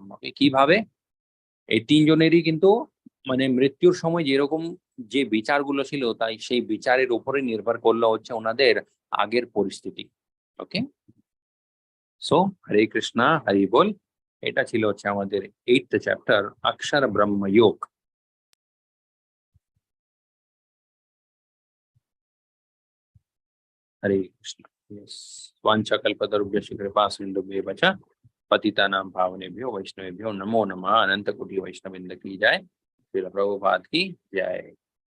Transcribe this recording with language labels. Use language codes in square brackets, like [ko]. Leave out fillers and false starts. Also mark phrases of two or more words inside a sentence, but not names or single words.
[bn] ওকে, কিভাবে এই তিনজনেরই কিন্তু মানে মৃত্যুর সময় যেরকম যে বিচারগুলো ছিল তাই সেই বিচারের উপরে নির্ভর করলো হচ্ছে ওনাদের আগের পরিস্থিতি। ওকে, সো হরে কৃষ্ণা হরি বল। এটা ছিল হচ্ছে আমাদের 8th চ্যাপ্টার অক্ষর ব্রহ্মযোগ। [hi] हरे कृष्ण। [sa] वाञ्छाकल्पतरुभ्यश्च कृपासिन्धुभ्येव च पतितानां पावनेभ्यो वैष्णवेभ्यो नमो नमः। [hi] अनंत कोटि वैष्णववृंद की जय। श्रील प्रभुपाद की जय।